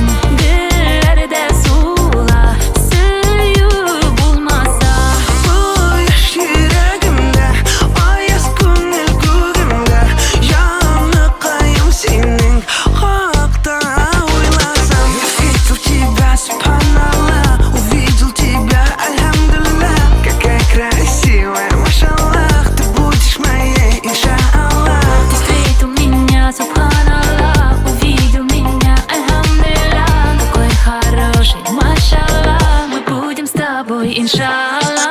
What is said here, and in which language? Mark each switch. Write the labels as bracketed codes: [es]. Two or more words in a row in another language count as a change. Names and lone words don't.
[uz] Dillarda suvla, suyib bo'lmasa. [tr] Bu yaş yüreğimde, [uz] ayaz ko'ngil ko'gimda. Joniqayim sening haqda o'ylasam. [ru] Я видел тебя, субханаллах, увидел тебя, альхамдулиллах. Какая красивая, машаллах, ты будешь моей, иншаллах. Ты встретил меня, субханаллах, увидел меня, альхамдулиллах. Какой хороший, машаллах, мы будем с тобой, иншаллах.